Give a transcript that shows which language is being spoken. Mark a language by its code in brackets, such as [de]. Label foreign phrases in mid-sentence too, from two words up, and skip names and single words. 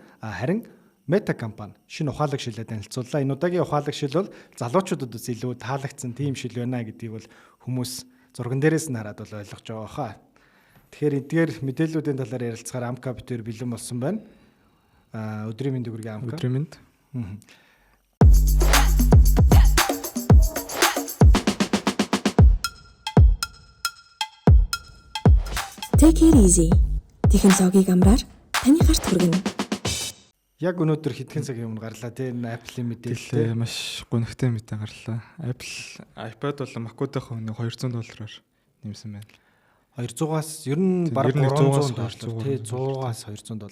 [mn] Харин Meta компани шинэ ухаалаг шилээ танилцууллаа. Энэ удаагийн ухаалаг шил бол залуучуудад бас илүү таалагдсан тийм шил байна гэдгийг бол хүмүүс зурган дээрээс нь хараад бол ойлгож байгаа хаа. Тэгэхээр эдгээр мэдээллүүдийн талаар ярилцахаар Амка битээр бэлэн болсон байна. Өдрийн мэнд хүргэе Амка. Өдрийн мэнд. [en] Take it easy. [mn] Технологиг амраар таны гарт хүргэнэ. Яг өнөөдөр хэдхэн цагийн өмнө гарлаа тийм Apple-ийн мэдээлэл маш гонхтой мэдээ гарлаа. Apple iPad бол MacBook-ийнхаа үнэ $200 нэмсэн байна. 200-аас ер нь бараг $300 тий 100-аас $200.